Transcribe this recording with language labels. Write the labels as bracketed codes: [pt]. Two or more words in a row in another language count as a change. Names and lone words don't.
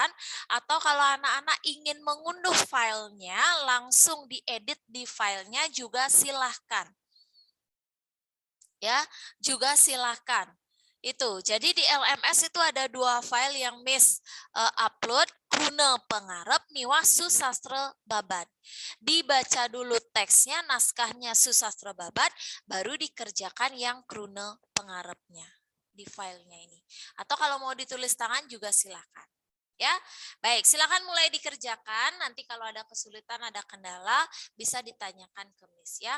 [id] Atau kalau anak-anak ingin mengunduh filenya, langsung diedit di filenya juga silahkan. Ya, juga silahkan. Itu. Jadi di LMS itu ada 2 file yang Miss upload, [ban] kruna pengarep miwah susastra babat. [id] Dibaca dulu teksnya, naskahnya [ban] susastra babat, [id] baru dikerjakan yang [ban] kruna pengarepnya [id] di filenya ini. Atau kalau mau ditulis tangan juga silakan. Ya, baik. Silakan mulai dikerjakan. Nanti kalau ada kesulitan, ada kendala, bisa ditanyakan ke Miss ya.